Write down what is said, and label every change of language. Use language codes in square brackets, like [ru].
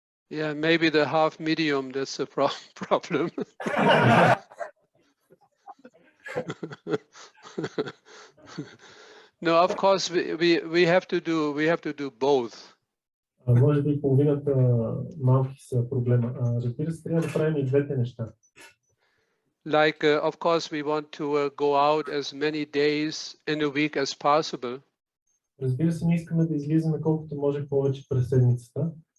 [en] Yeah, maybe the half medium, that's the problem. No, of course we have to do both. [bg] Може би половината малки са проблема. Разбира се, трябва да правим и двете неща. [en] Like, of course, we want to go out as many days in a week as possible. [bg] Разбира се, ние искаме да излизаме колкото може повече през седмицата.